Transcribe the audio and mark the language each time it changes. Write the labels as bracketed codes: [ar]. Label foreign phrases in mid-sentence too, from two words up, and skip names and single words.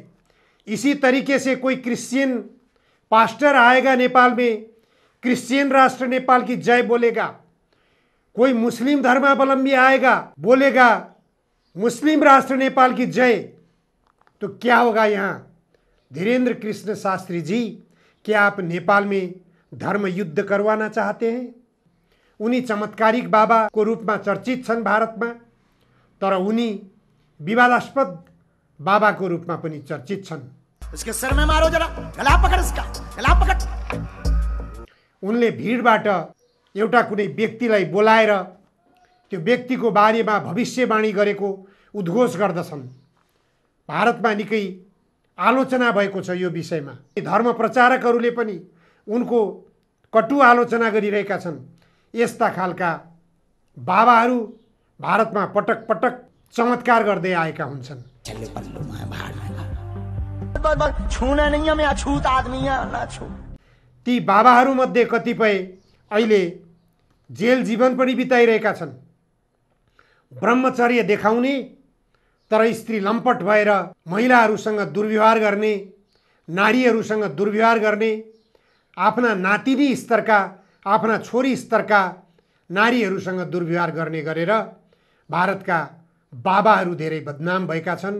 [hi] इसी तरीके से कोई [en] Christian pastor [hi] आएगा नेपाल में, क्रिश्चियन राष्ट्र नेपाल की जय बोलेगा। कोई मुस्लिम धर्मावलंबी आएगा, बोलेगा मुस्लिम राष्ट्र नेपाल की जय। तो क्या होगा यहाँ? धीरेन्द्र कृष्ण शास्त्री जी, क्या आप नेपाल में धर्म युद्ध करवाना चाहते हैं? [ne] उनी चमत्कारिक बाबा को रूपमा चर्चित छन् भारतमा, तर उनी विवादास्पद बाबा को रूपमा पनि चर्चित छन्। [hi] इसके सर में मारो जरा, गला पकड़ इसका, गला पकड़। [ne] उनले भिडबाट एउटा कुनै व्यक्तिलाई बोलाएर त्यो व्यक्तिको बारेमा भविष्यवाणी गरेको उद्घोष गर्दछन्। भारतमा निकै आलोचना भएको छ यो विषयमा। धर्म प्रचारकहरूले पनि उनको कटु आलोचना गरिरहेका छन्। यस्ता खालका बाबाहरू भारतमा पटक पटक चमत्कार गर्दै आएका हुन्छन्। [hi] छूना नहीं है, मैं अछूत आदमी ना छू। [ne] ती बाबाहरूमध्ये कतिपय अहिले जेल जीवन पनि बिताइरहेका छन्। ब्रह्मचर्य देखाउने तर स्त्री लम्पट भएर महिलाहरूसँग दुर्व्यवहार गर्ने, नारीहरूसँग दुर्व्यवहार गर्ने, आफ्ना नातिनी स्तरका, आफ्ना छोरी स्तरका नारीहरूसँग दुर्व्यवहार गर्ने गरेर भारतका बाबाहरू धेरै बदनाम भएका छन्।